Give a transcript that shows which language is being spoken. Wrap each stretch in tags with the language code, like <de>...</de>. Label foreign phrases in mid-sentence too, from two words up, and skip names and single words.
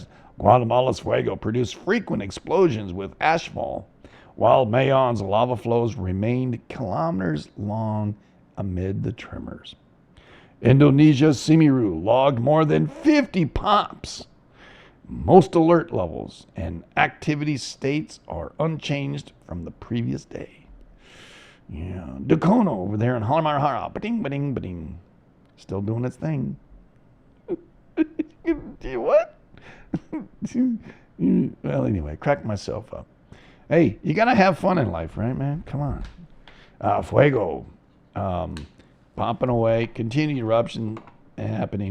<en>Guatemala's Fuego produced frequent explosions with ashfall, while Mayon's lava flows remained kilometers long amid the tremors. Indonesia's Simiru logged more than 50 pops. Most alert levels and activity states are unchanged from the previous day. Yeah, Dacono over there in Halamarhara, ba-ding, ba-ding, ba-ding. Still doing its thing. What? Well, anyway, cracked myself up. Hey, you gotta have fun in life, right, man? Come on. Fuego, popping away, continued eruption happening.</en>